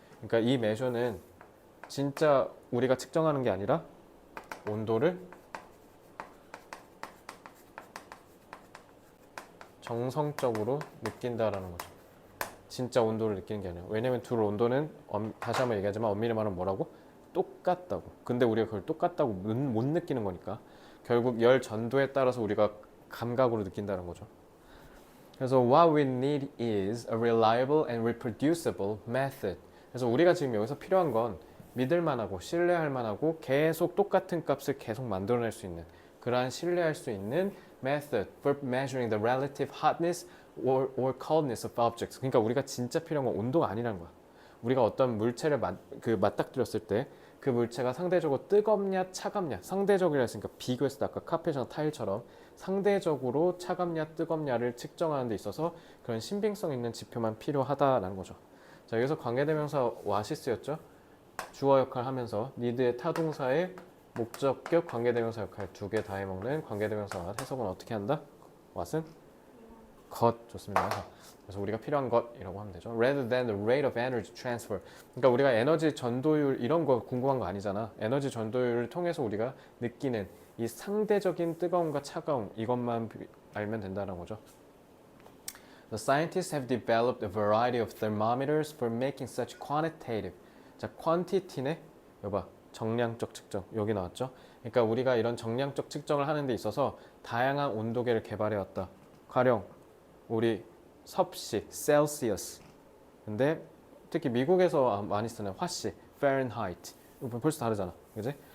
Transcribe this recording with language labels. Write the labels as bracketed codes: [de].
[ko] 그러니까 이 measure는 진짜 우리가 측정하는 게 아니라 온도를 정성적으로 느낀다라는 거죠. 진짜 온도를 느끼는 게 아니라. 왜냐면 둘 온도는 다시 한번 얘기하지만 엄밀히 말하면 뭐라고? 똑같다고. 근데 우리가 그걸 똑같다고 못 느끼는 거니까 결국 열 전도에 따라서 우리가 감각으로 느낀다는 거죠. [en] 그래서 what we need is a reliable and reproducible method. [ko] 그래서 우리가 지금 여기서 필요한 건 믿을 만하고 신뢰할 만하고 계속 똑같은 값을 계속 만들어낼 수 있는 그러한 신뢰할 수 있는 [en] method for measuring the relative hotness or coldness of objects. [ko] 그러니까 우리가 진짜 필요한 건 온도가 아니라는 거야. 우리가 어떤 물체를 맞닥뜨렸을 때 그 물체가 상대적으로 뜨겁냐 차갑냐, 상대적이라 했으니까 비교했을 때 아까 카펫이나 타일처럼 상대적으로 차갑냐 뜨겁냐를 측정하는 데 있어서 그런 신빙성 있는 지표만 필요하다라는 거죠. 자, 여기서 관계대명사 와시스였죠. 주어 역할 하면서 need의 타동사의 목적격 관계대명사 역할 두 개 다 해먹는 관계대명사 해석은 어떻게 한다? what은? 것. 좋습니다. 그래서 우리가 필요한 것이라고 하면 되죠. [en] rather than the rate of energy transfer. [ko] 그러니까 우리가 에너지 전도율 이런 거 궁금한 거 아니잖아. 에너지 전도율을 통해서 우리가 느끼는 이 상대적인 뜨거움과 차가움 이것만 알면 된다는 거죠. [en] The scientists have developed a variety of thermometers for making such quantitative. [ko] 자, quantity네. 여봐. 정량적 측정. 여기 나왔죠. 그러니까 우리가 이런 정량적 측정을 하는 데 있어서 다양한 온도계를 개발해 왔다. 가령 우리 섭씨, 셀시어스. 근데 특히 미국에서 많이 쓰는 화씨, Fahrenheit. 벌써 다르잖아. 그지?